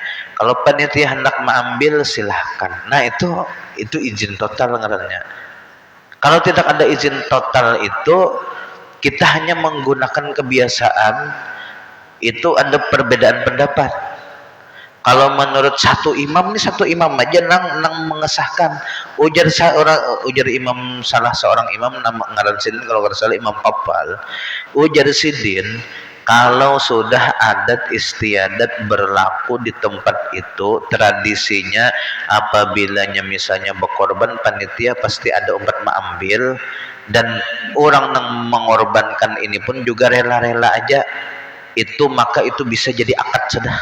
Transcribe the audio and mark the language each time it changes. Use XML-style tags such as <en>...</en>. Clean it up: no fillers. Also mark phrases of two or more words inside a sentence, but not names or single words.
<bjn>Kalau panitia hendak mengambil silahkan. Nah itu izin total ngarannya. Kalau tidak ada izin total itu kita hanya menggunakan kebiasaan, itu ada perbedaan pendapat. Kalau menurut satu imam aja nang mengesahkan. Ujar imam salah seorang imam nama ngaran sidin kalau nggak salah Imam Papal. Ujar sidin kalau sudah adat istiadat berlaku di tempat itu, tradisinya apabila misalnya berkorban panitia pasti ada umat mengambil, dan orang yang mengorbankan ini pun juga rela-rela aja, itu maka itu bisa jadi akad sudah.</bjn>